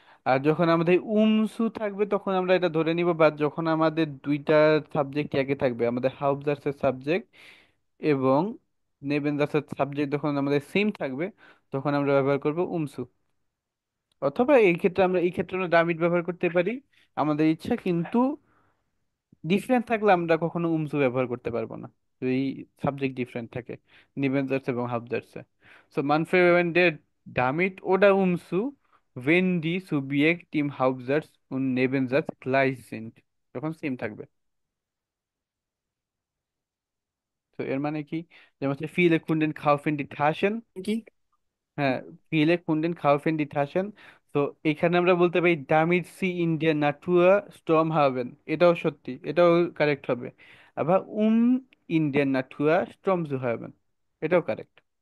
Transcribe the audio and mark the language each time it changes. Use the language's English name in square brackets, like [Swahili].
[Bangla] আর যখন আমাদের উমসু থাকবে তখন আমরা এটা ধরে নিব, বা যখন আমাদের দুইটা সাবজেক্ট একই থাকবে, আমাদের হাউফজার্সের সাবজেক্ট এবং নেবেনজার্সের সাবজেক্ট যখন আমাদের সেম থাকবে, তখন আমরা ব্যবহার করব উমসু। অথবা এই ক্ষেত্রে আমরা ডামিট ব্যবহার করতে পারি আমাদের ইচ্ছা, কিন্তু ডিফারেন্ট থাকলে আমরা কখনো উমসু ব্যবহার করতে পারবো না, যদি সাবজেক্ট ডিফারেন্ট থাকে নিবেনজার্স এবং হাবজার্সে। [German] সো মান verwendet damit oder umzu wenn die Subjekt im Hauptsatz und Nebensatz gleich sind, [Bangla] যখন সেম থাকবে। তো এর মানে কি, যেমন হচ্ছে [German] viele Kunden kaufen die Taschen, [Bangla] কি? [German] হ্যাঁ, viele Kunden kaufen die Taschen। [Bangla] তো এখানে আমরা বলতে পারি [German] damit sie in der Natur Strom haben, [Bangla] এটাও সত্যি, এটাও কারেক্ট হবে। আবার [German] in der Natur Strom zu haben, [Bangla] এটাও কারেক্ট।